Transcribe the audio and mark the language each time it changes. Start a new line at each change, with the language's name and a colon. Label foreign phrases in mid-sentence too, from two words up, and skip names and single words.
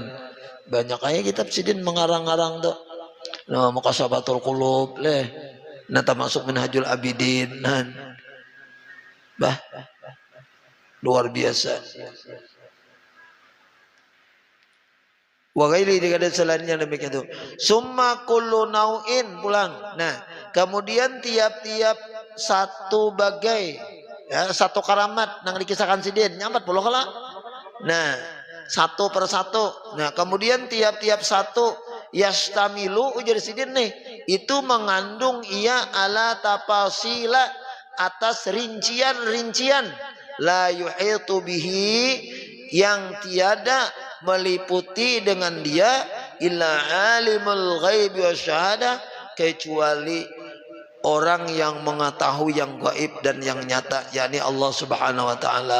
Banjar: Banyak kayak kitab sidin mengarang-arang tuh. Nah, Muqasabatul Qulub leh.
Indonesian: Nah, termasuk Minhajul Abidin nah. Bah. Luar biasa.
Arabic: Wa ghairi
Indonesian: dengan selainnya demikian itu.
Arabic: Summa kullu nau'in pulang.
Banjar: Nah, kemudian tiap-tiap satu bagai ya, satu karamat yang dikisahkan sidin 40 kala.
Indonesian: Nah, satu per satu.
Banjar: Nah, kemudian tiap-tiap satu yastamilu ujar sidin nih, itu mengandung ia
Arabic: ala tafasila
Banjar: atas rincian-rincian
Arabic: la yuhitu bihi
Banjar: yang tiada meliputi dengan dia
Arabic: illa alimul ghaibi wasyahadah
Banjar: kecuali orang yang mengetahui yang gaib dan yang nyata yakni Allah
Arabic: Subhanahu wa taala.